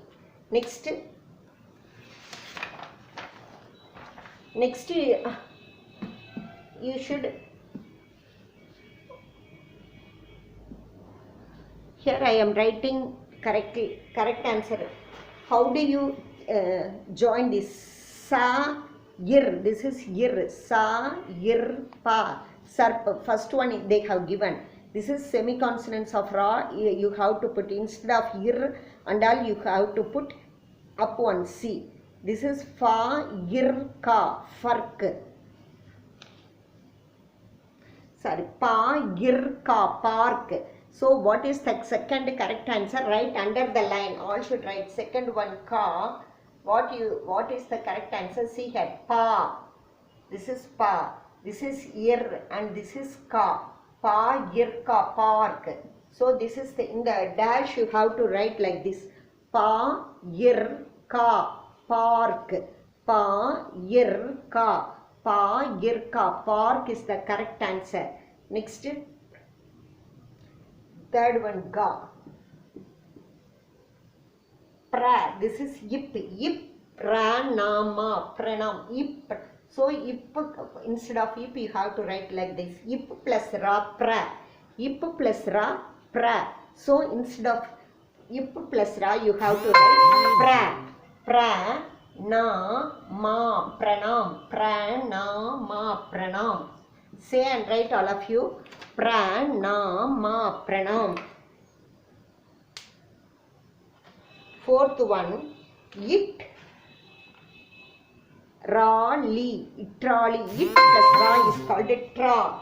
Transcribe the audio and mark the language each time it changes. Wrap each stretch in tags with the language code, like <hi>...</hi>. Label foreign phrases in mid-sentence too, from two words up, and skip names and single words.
<en>Next you should, here I am writing correct answer. How do you join this? Sa ir, this is ir, sa ir pa, sarp. First one they have given. This is semi-consonants of ra. You have to put, instead of ir and all, you have to put up one C. This is fa ir ka, fark. Sorry, pa ir ka, park. So what is the second correct answer? Write under the line. All should write second one ka. What is the correct answer? See here, pa. This is pa. This is ir and this is ka. Pa ir ka, park. So this is in the dash you have to write like this. Pa ir ka, park. Pa ir ka. Pa ir ka, park is the correct answer. Next, third one, ga. Pra, this is yip. Yip, pranama, pranam. Yip. So yip, instead of yip you have to write like this. Yip plus ra, pra. Yip plus ra, pra. So instead of yip plus ra you have to write pra. Pra, na, ma, pranam. Pranama, pranam. Say and write all of you. Pranama, pranam. Fourth one, it, ra, li, itrali. It plus ra is called a tra.</en>